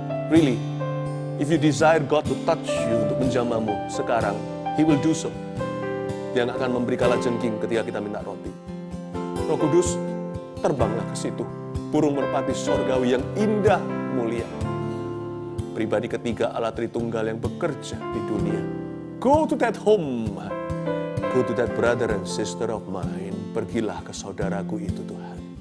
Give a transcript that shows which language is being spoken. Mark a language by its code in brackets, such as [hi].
[en] Really, if you desire God to touch you, [id] untuk menjamahmu sekarang, [en] He will do so. [id] Dia akan memberi kalajengking ketika kita minta roti. Roh Kudus, terbanglah ke situ. Burung merpati sorgawi yang indah, mulia. Pribadi ketiga Allah Tritunggal yang bekerja di dunia. [en] Go to that home. Go to that brother and sister of mine. [id] Pergilah ke saudaraku itu Tuhan.